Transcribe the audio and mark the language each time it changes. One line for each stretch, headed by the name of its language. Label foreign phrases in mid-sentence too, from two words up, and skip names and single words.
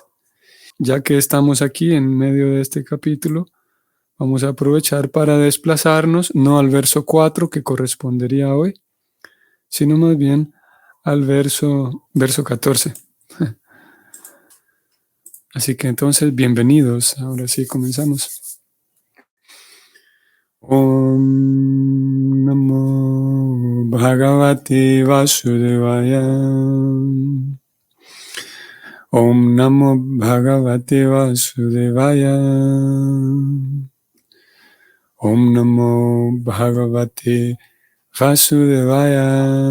Spanish: Ya que estamos aquí en medio de este capítulo, vamos a aprovechar para desplazarnos no al verso 4 que correspondería hoy, sino más bien al verso 14. Así que entonces, bienvenidos. Ahora sí, comenzamos.
Sanskrit: Om Namo Bhagavate Vasudevaya. Om Namo Bhagavate Vasudevaya. Om Namo Bhagavate Vasudevaya.